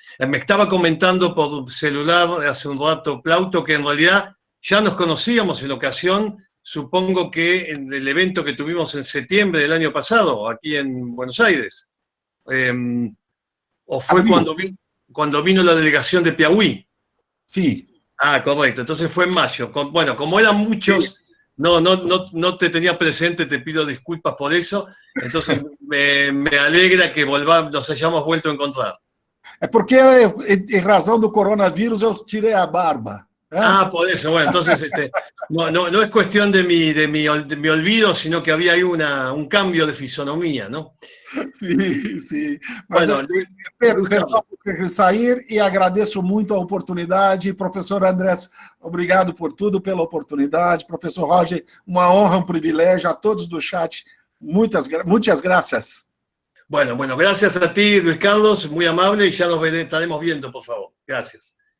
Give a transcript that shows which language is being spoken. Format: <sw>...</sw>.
<es>Me estaba comentando por celular hace un rato, Plauto, que en realidad ya nos conocíamos en ocasión, supongo que en el evento que tuvimos en septiembre del año pasado, aquí en Buenos Aires. ¿O fue cuando vino la delegación de Piauí? Sí. Ah, correcto. Entonces fue en mayo. Bueno, como eran muchos, no te tenía presente, te pido disculpas por eso. Entonces me alegra que nos hayamos vuelto a encontrar.</es> <pt>É porque, em razão do coronavírus, eu tirei a barba.</pt> <es>Ah, por eso. Bueno, entonces no es cuestión de mi olvido, sino que había ahí un cambio de fisonomía, ¿no?</es> <pt>Sim, sim. Mas</pt> <es>Bueno,</es> <pt>perdão por sair e agradeço muito a oportunidade. Professor Andrés, obrigado por tudo, pela oportunidade. Professor Roger, uma honra, um privilégio. A todos do chat, muitas graças.</pt> <es>Bueno, gracias a ti, Luis Carlos, muy amable, y ya nos estaremos viendo, por favor. Gracias.</es>